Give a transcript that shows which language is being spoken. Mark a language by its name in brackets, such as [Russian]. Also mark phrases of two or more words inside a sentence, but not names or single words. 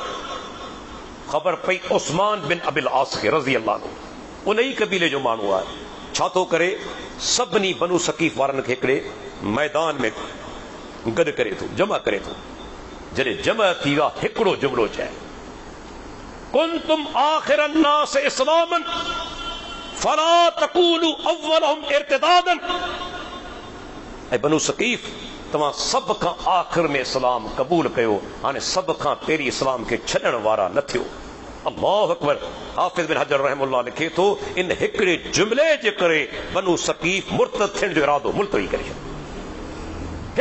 [Sindhi] ख़बर पई उस्मान बिन अबिल आस खे [Arabic] رضي الله عنه, [Sindhi] उन ई कबीले जो माण्हू आहे। छा थो करे, सभिनी बनु सकीफ़ वारनि खे हिकिड़े मैदान में गॾु करे थो, जमा करे थो। जॾहिं जमा थी विया, हिकिड़ो जुमिलो चए, [Arabic] كنتم آخر الناس إسلاما فلا تكونوا أولهم ارتدادا. [Sindhi] ऐं बनु सकीफ़, तव्हां सब खां आख़िर में इस्लाम क़बूल कयो, हाणे सब खां पहिरीं इस्लाम खे छॾण वारा न थियो। [Arabic] الله أكبر. [Sindhi] हाफिज़ बिन हजर रहमहुल्लाह लिखे थो, इन हिकिड़े जुमिले जे करे बनु सकीफ़ मुर्तद थियण जो इरादो मुल्तवी करे छॾियो।